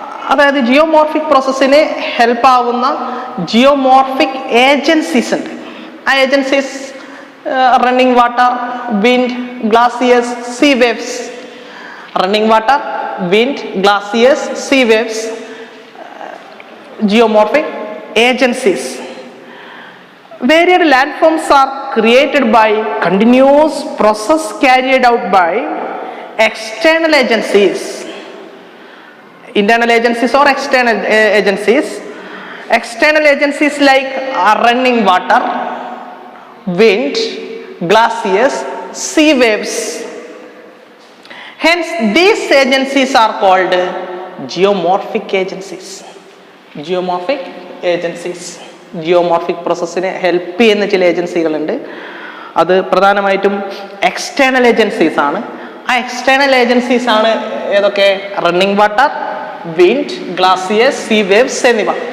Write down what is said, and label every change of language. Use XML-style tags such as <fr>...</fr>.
<ml>അതായത് geomorphic പ്രോസസ്സിന് help ആവുന്ന geomorphic agencies ഉണ്ട്. ആ agencies running water, wind, ഗ്ലാസിയേഴ്സ്, see waves. Running water, wind, ഗ്ലാസിയേഴ്സ്, see waves, geomorphic agencies.</ml> <en>Varied landforms are created by continuous process carried out by external agencies. Internal agencies or external agencies. External agencies like running water, wind, glaciers, sea waves. Hence, these agencies are called geomorphic agencies. Geomorphic agencies.</en> <ml>Geomorphic പ്രോസസ്സിനെ help ചെയ്യുന്ന ചില ഏജൻസികളുണ്ട്. അത് പ്രധാനമായിട്ടും external agencies ആണ്. ആ external agencies ആണ് ഏതൊക്കെ? Running water, wind, ഗ്ലാസിയേഴ്സ്, see waves എന്നിവ.</ml>